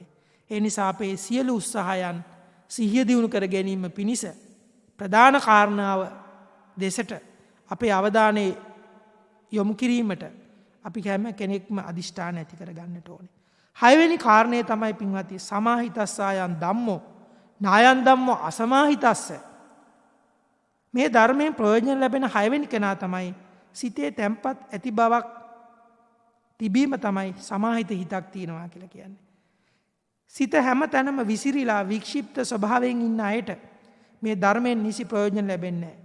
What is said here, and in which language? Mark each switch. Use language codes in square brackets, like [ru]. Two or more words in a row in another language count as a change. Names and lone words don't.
[si] ඒ නිසා අපේ සියලු උත්සාහයන් සිහිය දියුණු කර ගැනීම පිණිස ප්‍රධාන කාරණාව දෙසට අපේ අවධානය යොමු කිරීමට අපි හැම කෙනෙක්ම අදිෂ්ඨාන ඇති කර ගන්නට ඕනේ. හයවෙනි කාරණය තමයි පින්වත්නි [pi] සමාහිතස්සායන් ධම්මෝ නායන් ධම්මෝ අසමාහිතස්ස. [si] මේ ධර්මයෙන් ප්‍රයෝජන ලැබෙන හයවෙනි කෙනා තමයි සිතේ තැම්පත් ඇති බවක් තිබීම තමයි සමාහිත හිතක් තියෙනවා කියලා කියන්නේ. සිත හැම තැනම විසිරිලා වික්ෂිප්ත ස්වභාවයෙන් ඉන්න අයට මේ ධර්මයෙන් නිසි ප්‍රයෝජන ලැබෙන්නේ නැහැ.